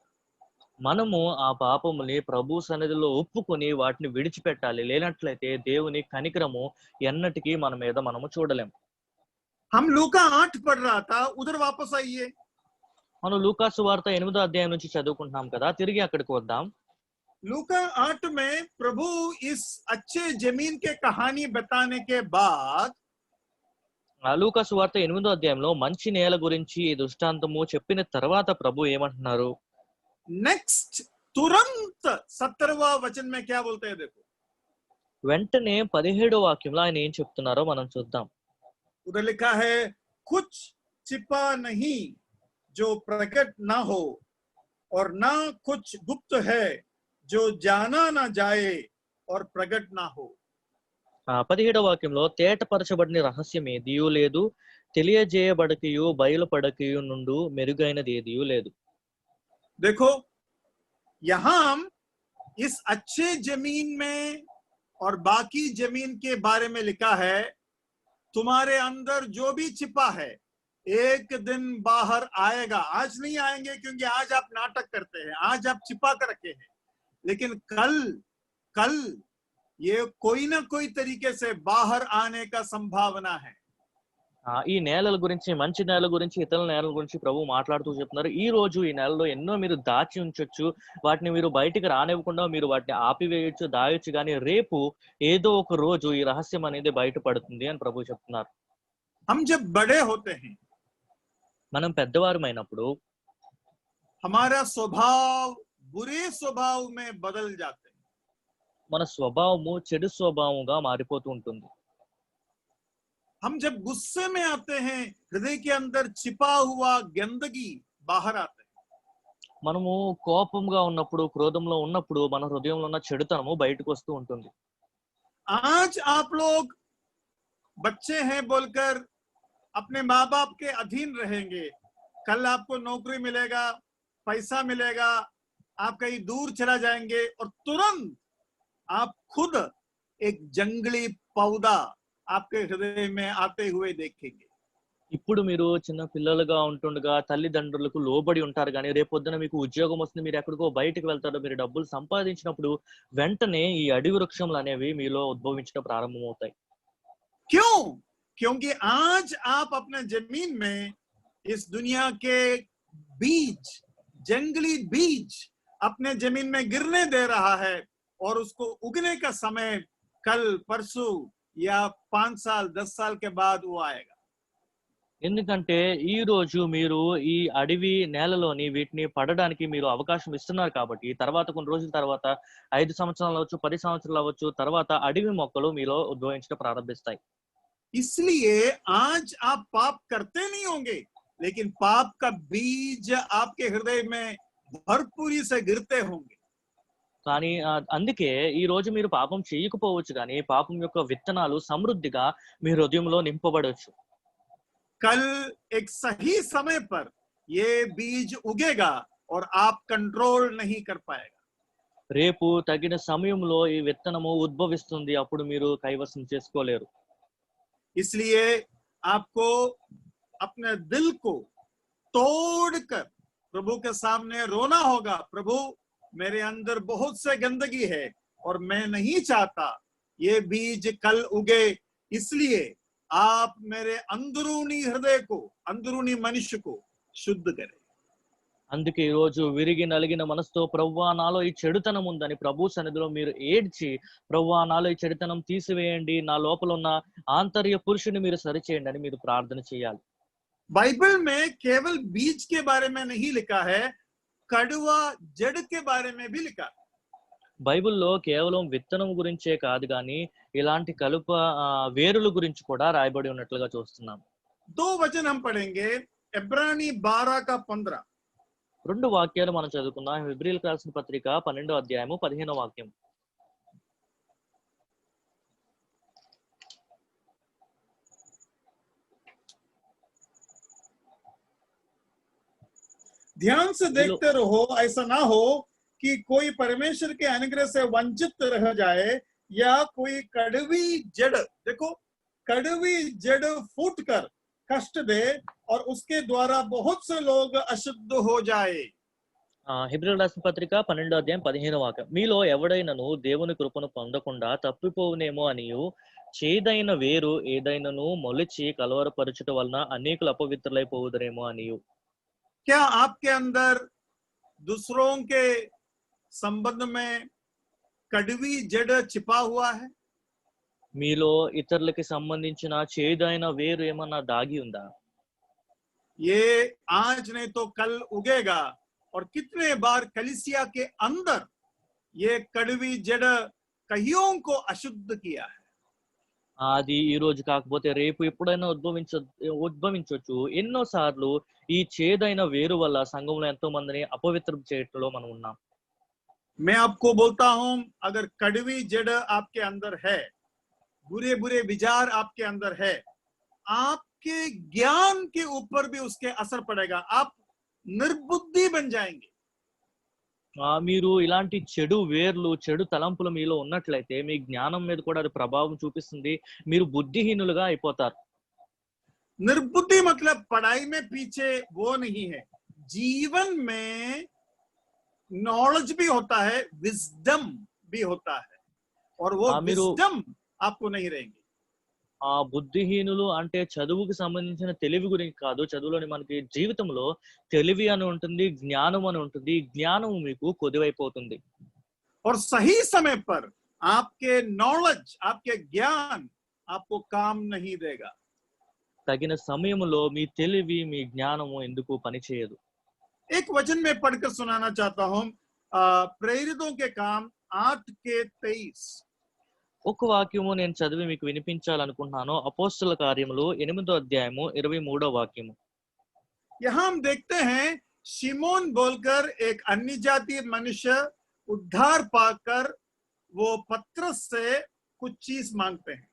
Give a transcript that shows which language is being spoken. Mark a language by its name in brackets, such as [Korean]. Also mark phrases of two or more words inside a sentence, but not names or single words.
[Telugu] మనము ఆ పాపముని ప్రభు సన్నిధిలో ఒప్పుకొని వాటిని విడిచిపెట్టాలి. లేనట్లయితే దేవుని కనికరము ఎన్నటికీ మన మీద మనము చూడలేం. [Hindi] हम लूका 8 पढ़ रहा था, उधर वापस आइए। [Telugu] మనం లూకా సువార్త 8వ అధ్యాయం నుంచి చదువుకుంటున్నాం కదా, తిరిగి అక్కడికి వద్దాం. [Hindi] लूका 8 में प्रभु इस अच्छे जमीन के कहानी बताने के बाद [Telugu] లూకా సువార్త 8వ అధ్యాయంలో మంచి నేల గురించి ఈ దృష్టాంతము చెప్పిన తర్వాత ప్రభు ఏమంటున్నారు? [Hindi] नेक्स्ट तुरंत 17वां वचन में क्या बोलते हैं? देखो, [Telugu] వెంటనే 17వ వాక్యంలో ఆయన ఏం చెప్తున్నారో మనం చూద్దాం. [Hindi] उधर लिखा है, कुछ छिपा नहीं जो प्रकट ना हो, और ना कुछ गुप्त है जो जाना ना जाए और प्रकट ना हो। [Telugu] 17వ వాక్యంలో తేటపరచబడిన రహస్యం ఏదియూ లేదు, తెలియజేయబడకయు బయలుపడకయు నుండు మెరుగైనది ఏదియూ లేదు. [Hindi] देखो, यहां इस अच्छे जमीन में और बाकी जमीन के बारे में लिखा है, तुम्हारे अंदर जो भी छिपा है एक दिन बाहर आएगा। आज नहीं आएंगे क्योंकि आज आप नाटक करते हैं, आज आप छिपा कर रखे हैं, लेकिन कल ये कोई ना कोई तरीके से बाहर आने का संभावना है। [Telugu] ఈ నేలల గురించి, మంచి నేల గురించి, ఇతర నేలల గురించి ప్రభు మాట్లాడుతూ చెప్తున్నారు. ఈ రోజు ఈ నేలలో ఎన్నో మీరు దాచి ఉంచొచ్చు, వాటిని మీరు బయటికి రానివ్వకుండా మీరు వాటిని ఆపివేయొచ్చు, దాయొచ్చు, కానీ రేపు ఏదో ఒక రోజు ఈ రహస్యం అనేది బయటపడుతుంది అని ప్రభు చెప్తున్నారు. [Hindi] हम जब बड़े होते हैं, [Telugu] మనం పెద్దవారమైనప్పుడు [Hindi] हमारा स्वभाव बुरे स्वभाव में बदल जाते हैं। [Telugu] మన స్వభావము చెడు స్వభావంగా మారిపోతూ ఉంటుంది. [Hindi] हम जब गुस्से में आते हैं, हृदय के अंदर छिपा हुआ गंदगी बाहर आते हैं। [Telugu] మనము కోపంగా ఉన్నప్పుడు, క్రోధంలో ఉన్నప్పుడు మన హృదయంలో ఉన్న చెడుతనము బయటకు వస్తూ ఉంటుంది. [Hindi] आज आप लोग बच्चे हैं बोलकर अपने माँ बाप के अधीन रहेंगे, कल आपको नौकरी मिलेगा, पैसा मिलेगा, आप कहीं दूर चला जाएंगे और तुरंत आप खुद एक जंगली पौधा आपके हृदय में आते हुए देखेंगे। [Telugu] ఇప్పుడు మీరు చిన్న పిల్లలుగా ఉంటుండగా తల్లిదండ్రులకు లోబడి ఉంటారు, కానీ రేపొద్దున మీకు ఉద్యోగం వస్తుంది, మీరు ఎక్కడికో బయటకు వెళ్తారు, మీరు డబ్బులు సంపాదించినప్పుడు వెంటనే ఈ అడవి వృక్షములు అనేవి మీలో ఉద్భవించడం ప్రారంభమవుతాయి. [Hindi] क्यों? क्योंकि आज आप अपने जमीन में इस दुनिया के बीज, जंगली बीज अपने जमीन में गिरने दे रहा है, और उसको उगने का समय कल, परसों या 5 साल 10 साल के बाद वो आएगा। [Telugu] ఎందుకంటే ఈ రోజు మీరు ఈ అడవి నేలలోని వీటిని పడడానికి మీరు అవకాశం ఇస్తున్నారు కాబట్టి తర్వాత కొన్ని రోజుల తర్వాత 5 సంవత్సరాలు అవ్వచ్చు, 10 సంవత్సరాలు అవ్వచ్చు, తర్వాత అడవి మొక్కలు మీలో ఉద్భవించడం ప్రారంభిస్తాయి. [Hindi] इसलिए आज आप पाप करते नहीं होंगे, लेकिन पाप का बीज आपके हृदय में भरपूरी से गिरते होंगे। [Telugu] కానీ అందుకే ఈ రోజు మీరు పాపం చేయకపోవచ్చు, కానీ పాపం యొక్క విత్తనాలు సమృద్ధిగా మీ హృదయంలో నింపబడవచ్చు. [Hindi] कल एक सही समय पर ये बीज उगेगा और आप कंट्रोल नहीं कर पाएगा। [Telugu] రేపు తగిన సమయంలో ఈ విత్తనము ఉద్భవిస్తుంది, అప్పుడు మీరు కైవసం చేసుకోలేరు. [Hindi] इसलिए आपको अपने दिल को तोड़कर प्रभु के सामने रोना होगा, प्रभु मेरे अंदर बहुत से गंदगी है, और मैं नहीं चाहता ये बीज कल उगे, इसलिए आप मेरे अंदरूनी हृदय को, अंदरूनी मनुष्य को शुद्ध करें। [Telugu] అందుకే ఈ రోజు విరిగి నలిగిన మనసుతో ప్రభువా నాలో ఈ చెడుతనం ఉందని ప్రభు సన్నిధిలో మీరు ఏడ్చి, ప్రభువా నాలో ఈ చెడుతనం తీసివేయండి, నా లోపల ఉన్న ఆంతర్య పురుషుని మీరు సరిచేయండి అని మీరు ప్రార్థన చేయాలి. [Hindi] बाइबल में केवल बीज के बारे में नहीं लिखा है, कड़वा जड़ के बारे में भी लिखा है। [Telugu] బైబిల్లో కేవలం విత్తనం గురించే కాదు గాని ఇలాంటి కలుప వేరుల గురించి కూడా రాయబడి ఉన్నట్లుగా చూస్తున్నాం. [Hindi] 2 वचन हम पढ़ेंगे, इब्रानी 12 का 15। [Telugu] 2 వాక్యాలు మనం చదువుకుందాం. హెబ్రీయులకు రాసిన పత్రిక 12వ అధ్యాయము 15వ వాక్యం. [Hindi] ध्यान से देखते रहो, ऐसा ना हो कि कोई परमेश्वर के अनुग्रह से वंचित रह जाए या कोई कड़वी जड़, देखो कड़वी जड़ फूट कर कष्ट दे और उसके द्वारा बहुत से लोग अशुद्ध हो जाए। [Telugu] హెబ్రీయులకు రాసిన పత్రిక 12వ అధ్యాయం 15వ వాక్యం. మీలో ఎవడైనను దేవుని కృపను పొందకుండా తప్పిపోవునేమో అనియు, చేదైన వేరు ఏదైనను మొలిచి కలవరపరచుట వలన అనేకులు అపవిత్రులైపోవుదరేమో అనియు. [Hindi] क्या आपके अंदर दूसरों के संबंध में कड़वी जड़ छिपा हुआ है? [Telugu] మీలో ఇతరులకి సంబంధించిన చేదైన వేరు ఏమన్నా దాగి ఉందా? [Hindi] ये आज नहीं तो कल उगेगा, और कितने बार कलीसिया के अंदर ये कड़वी जड़ कईयों को अशुद्ध किया है। [Telugu] అది ఈ రోజు కాకపోతే రేపు ఎప్పుడైనా ఉద్భవించవచ్చు. ఎన్నో సార్లు ఈ చేదైన వేరు వల్ల సంఘంలో ఎంతో మందిని అపవిత్రం చేయటంలో మనం ఉన్నాం. [Hindi] मैं आपको बोलता हूं, अगर कड़वी जड़ आपके अंदर है, बुरे बुरे विचार आपके अंदर है, आपके ज्ञान के ऊपर भी उसके असर पड़ेगा, आप निर्बुद्धि बन जाएंगे। [Telugu] మీరు ఇలాంటి చెడు వేర్లు, చెడు తలంపులు మీలో ఉన్నట్లయితే మీ జ్ఞానం మీద కూడా అది ప్రభావం చూపిస్తుంది. మీరు బుద్ధిహీనులుగా అయిపోతారు. [Hindi] निर्बुद्धि मतलब पढ़ाई में पीछे वो नहीं है, जीवन में नॉलेज भी होता है, विजडम भी होता है, और वो विजडम आपको नहीं रहेंगे। [Telugu] బుద్ధిహీనులు అంటే చదువుకి సంబంధించిన తెలివి గురించి కాదు. చదువులోని మనకి జీవితంలో తెలివి అని ఉంటుంది, జ్ఞానం అని ఉంటుంది. జ్ఞానం మీకు కొద్దివైపోతుంది. [Hindi] और सही समय पर आपके नॉलेज, आपके ज्ञान आपको काम नहीं देगा। [Telugu] తగిన సమయంలో మీ తెలివి, మీ జ్ఞానము ఎందుకు పనిచేయదు. [Hindi] एक वचन में पढ़कर सुनाना चाहता हूं, प्रेरितों के काम 8:23। [Telugu] ఒక వాక్యము నేను చదివి మీకు వినిపించాలనుకుంటున్నాను. అపోస్తల కార్యములు 8వ అధ్యాయము 23వ వాక్యము. [Hindi] यहां हम देखते हैं शिमोन बोलकर एक अन्य जाति मनुष्य उद्धार पाकर वो पत्रस से कुछ चीज मांगते हैं।